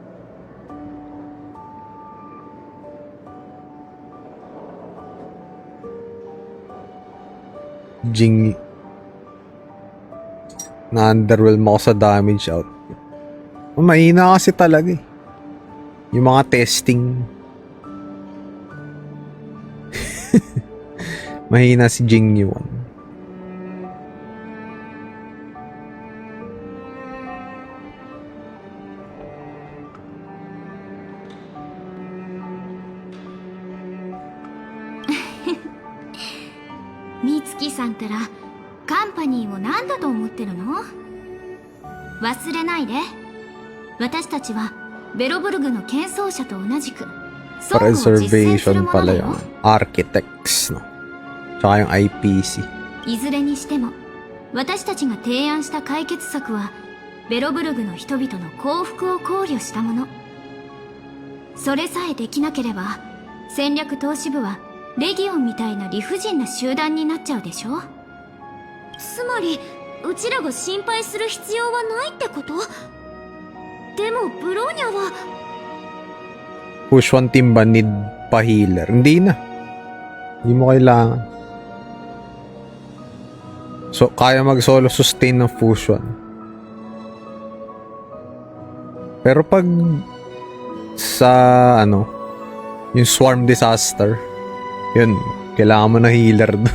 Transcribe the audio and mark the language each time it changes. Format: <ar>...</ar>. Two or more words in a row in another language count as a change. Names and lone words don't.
<tl>Jing na-underwhelm ako sa damage output. Mahina kasi talaga eh. Yung mga testing. Mahina si Jingyuan.</tl> <ja>Mitsuki さんったらカンパニーを何だと思ってるの？忘れないで。私たちはベロブルグの建造者と同じく倉庫を実践するものだよ。</ja> <tl>Architects の。Tsaka yung IPC。</tl> <ja>いずれにしても私たちが提案した解決策はベロブルグの人々の幸福を考慮したもの。それさえできなければ戦略投資部はレギオンみたいな理不尽な集団になっちゃうでしょ。つまりうちらが心配する必要はないってこと？でもブローニャは</ja> <en>Push one team</en> <tl>ba need pa healer? Hindi na. Hindi mo kailangan. So, kaya mag-</tl> <en>solo sustain</en> <tl>ng fusion. Pero pag sa ano, yung</tl> <en>swarm disaster,</en> <tl>yun, kailangan mo na healer dun.</tl>